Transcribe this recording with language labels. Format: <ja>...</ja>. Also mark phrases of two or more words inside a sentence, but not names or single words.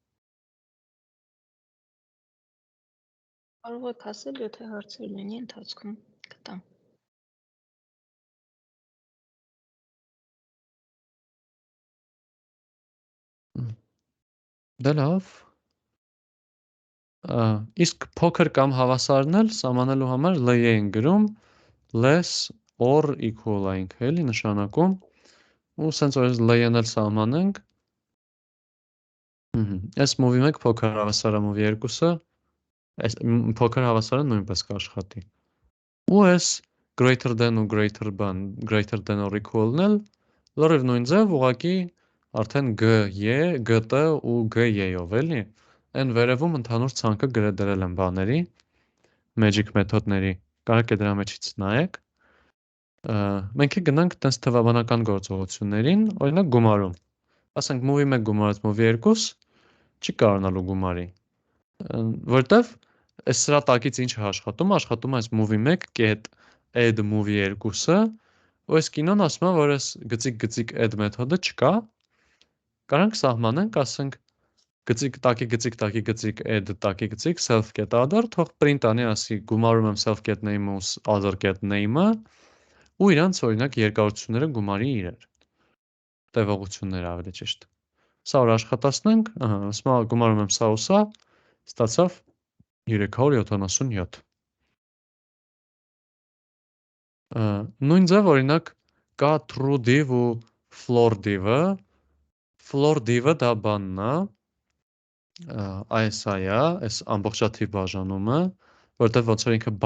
<hy>Կարող եք ասել, եթե հարցեր լինի ընթացքում կտամ։ Դե լավ։ Իսկ փոքր կամ հավասարն էլ սահմանելու համար լ են գրում</hy> <en>less or equal</en> <hy>այնք էլի նշանակում ու սենց որ լ-ն էլ սահմանենք այս movie 1 փոքր հավասար է movie 2-ը այս փոքր հավասարը նույնպես կաշխատի ու այս</hy> <en>greater than</en> <hy>ու</hy> <en>greater than or equal-</en> <hy>ն էլ լրիվ նույն ձև ուղղակի արդեն g-ը, g-ը ու g-ով էլի այն վերևում ընդհանուր ցանկը գրել եմ բաների, magic մեթոդների, կարող եք դրա մեջից նայեք։ Մենք գնանք տես թվաբանական գործողություններին, օրինակ գումարում։ Ասենք movie 1 գումարած movie 2 չի կարողանալու գումարի, որտեվ այս սրա տակից ինչ է աշխատում է այս</hy> <en>movie 1 get add movie 2-</en> <hy>ը, ու այս կինոն ասում է, որ այս գծիկ add մեթոդը չկա, կարանք սահմանենք, ասենք գծիկ add տակի</hy> <en>self get other,</en> <hy>թող print անի, ասի գումարում եմ</hy> <en>self get name-</en> <hy>ը ու</hy> <en>other get name-</en> <hy>ը, ու իրանց օրինակ երկարությունները գումարի իրար, տևողությունները ավելի ճիշտ։ Սա որ աշխատացնենք, ասում եմ գումարում եմ սա ու սա, ստացավ 377։ Նույն ձև օրինակ կա</hy> <en>true div</en> <hy>ու</hy> <en>floor div-</en> <hy>ը,</hy> <en>floor div-</en> <hy>ը դա բանն է, այս ամբողջաթիվ բաժանումը, որտեղ ոնց որ ինքը</hy>